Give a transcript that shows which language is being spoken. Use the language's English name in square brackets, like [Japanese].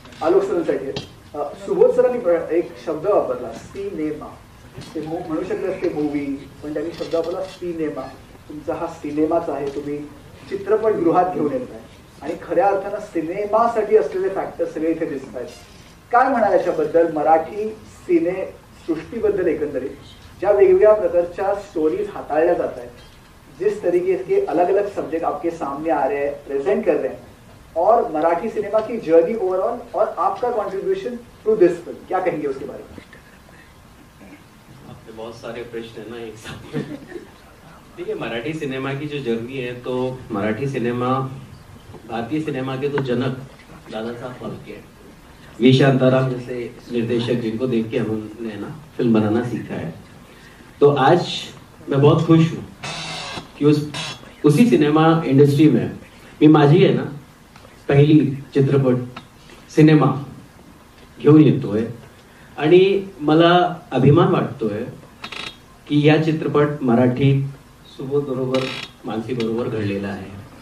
[Marathi] आलोक सरांसाठी सुबोध सरांनी एक शब्द वापरला, सिनेमा. ते म्हणू शकले असते मूवी, पण त्यांनी शब्द वापरला सिनेमा. तुमचा हा सिनेमाच आहे, तुम्ही चित्रपटगृहात घेऊन येत आहे आणि खऱ्या अर्थानं सिनेमासाठी असलेले फॅक्टर सगळे इथे दिसत आहेत. काय म्हणाल याच्याबद्दल, मराठी सिने सृष्टीबद्दल एकंदरीत, ज्या वेगवेगळ्या प्रकारच्या स्टोरीज हाताळल्या जात आहेत, [Hindi] जिस तरीके के अलग अलग सब्जेक्ट आपके सामने आ रहे हैं, प्रेजेंट कर रहे हैं, और मराठी सिनेमा की जर्नी ओवरऑल और आपका कंट्रीब्यूशन [English] through this film, [Hindi] क्या कहेंगे उसके बारे में? आपने बहुत सारे प्रश्न है ना एक साथ में. ठीक है, मराठी सिनेमा की जो जर्नी है, तो मराठी सिनेमा भारतीय सिनेमा के तो जनक दादा साहब फाल्के हैं. वी शांताराम जैसे निर्देशक जिनको देख के हमने ना फिल्म बनाना सीखा है. तो आज मैं बहुत खुश हूँ कि उसी सिनेमा इंडस्ट्री में [Marathi] मी माझी आहे ना पहिली चित्रपट सिनेमा घेऊन येतोय आणि मला अभिमान वाटतोय की या चित्रपट मराठीत सुबोध बरोबर, मानसी बरोबर घडलेला आहे.